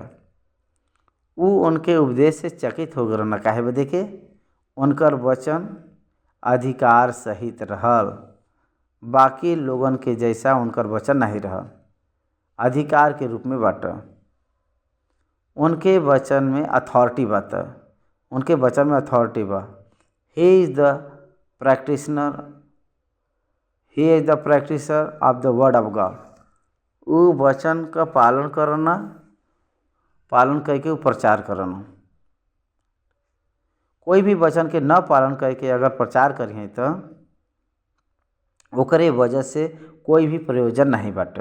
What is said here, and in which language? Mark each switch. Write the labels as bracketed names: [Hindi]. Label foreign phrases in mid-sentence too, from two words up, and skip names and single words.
[Bhojpuri] वो उनके उपदेश से चकित हो गए न काहे बदे के उनकर वचन अधिकार सहित रहल, बाकी लोगन के जैसा उनकर वचन नहीं रहल, अधिकार के रूप में बाटे। उनके वचन में अथॉरिटी बाटे, उनके वचन में अथॉरिटी बा। [English] he is the practicer of the word of God. [Bhojpuri] वो वचन का पालन करके वो प्रचार करना। कोई भी वचन के न पालन करके अगर प्रचार करिए तो ओकरे वजह से कोई भी प्रयोजन नहीं बाटे।